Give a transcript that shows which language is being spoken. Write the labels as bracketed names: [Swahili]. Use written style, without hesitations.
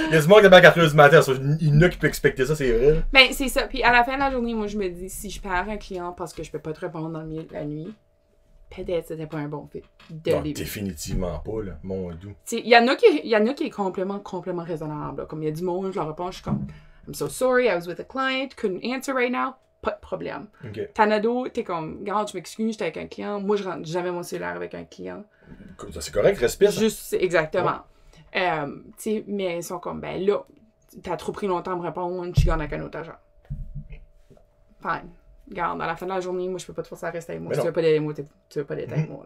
[French] Il y a du monde qui est à 4h du matin. Il y en a qui peut expecter ça, c'est vrai. Ben, c'est ça. Puis à la fin de la journée, moi, je me dis, si je perds un client parce que je peux pas te répondre dans le milieu de la nuit, peut-être c'était pas un bon fit. Non, définitivement pas, là. Mon doux. Il y en a qui est complètement raisonnable. Là. Comme il y a du monde, je leur réponds, je suis comme, [English] I'm so sorry, I was with a client, couldn't answer right now. [French] Pas de problème. Okay. T'en as d'autres, t'es comme, regarde, je m'excuse, j'étais avec un client. Moi, je rentre jamais mon cellulaire avec un client. C'est correct, respire. Juste, exactement. Ouais. Mais ils sont comme, ben là, t'as trop pris longtemps à me répondre, je suis avec un autre agent. Fine. Regarde, à la fin de la journée, moi, je peux pas te forcer à rester avec moi. Si tu veux pas d'être avec moi, tu veux pas d'être avec moi.